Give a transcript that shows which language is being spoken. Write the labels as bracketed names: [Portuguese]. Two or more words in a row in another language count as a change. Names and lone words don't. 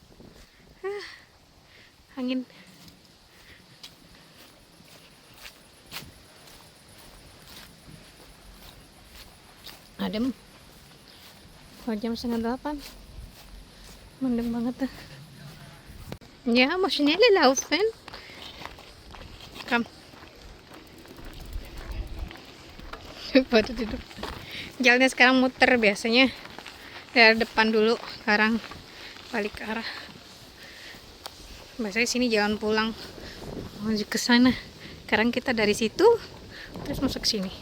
[Indonesian] Angin. Adem. Kalau jam 7:30. Mendung banget tuh. [German] Ya, mau schnell laufen. Komm. [Indonesian] Pada duduk. Jalannya sekarang muter biasanya dari depan dulu, sekarang balik ke arah. Biasanya sini jalan pulang menuju ke sana. Sekarang kita dari situ terus masuk ke sini.